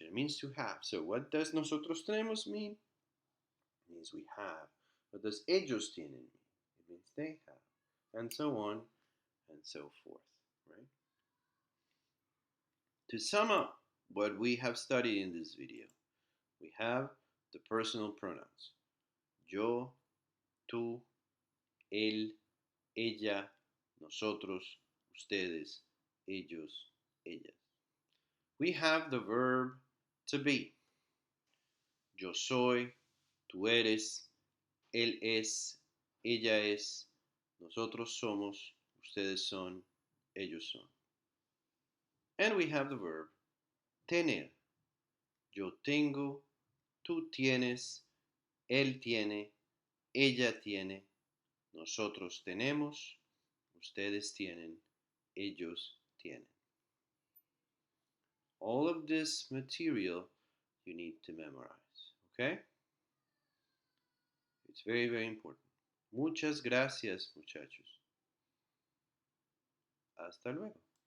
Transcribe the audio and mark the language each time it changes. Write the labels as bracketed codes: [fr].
[en] It means to have. So what does [es] nosotros tenemos [en] mean? It means we have. What does [es] ellos tienen [en] mean? It means they have. And so on and so forth, right? To sum up what we have studied in this video, we have the personal pronouns. [es] Yo, tú, él, ella, nosotros, ustedes, ellos, ellas. [en] We have the verb to be. [es] Yo soy, tú eres, él es, ella es, nosotros somos, ustedes son, ellos son. [en] And we have the verb tener. [es] Yo tengo, tú tienes, él tiene, ella tiene, nosotros tenemos, ustedes tienen, ellos tienen. [en] All of this material you need to memorize, okay? It's very, very important. [es] Muchas gracias, muchachos. Hasta luego.